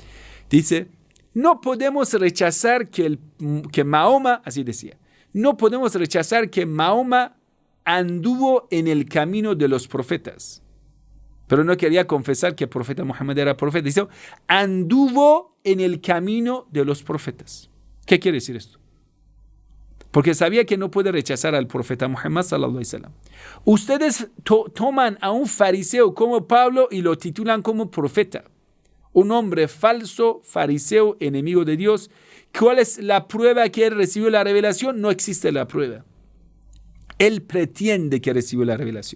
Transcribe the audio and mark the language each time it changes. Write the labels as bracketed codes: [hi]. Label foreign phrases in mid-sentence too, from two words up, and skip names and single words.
[es] Dice, no podemos rechazar que Mahoma, así decía, no podemos rechazar que Mahoma anduvo en el camino de los profetas. Pero no quería confesar que el profeta Muhammad era profeta. Dice, anduvo en el camino de los profetas. ¿Qué quiere decir esto? Porque sabía que no puede rechazar al profeta Muhammad [ar] صلى الله عليه وسلم. [es] Ustedes toman a un fariseo como Pablo y lo titulan como profeta. Un hombre falso, fariseo, enemigo de Dios. ¿Cuál es la prueba que él recibió la revelación? No existe la prueba. Él pretende que recibió la revelación.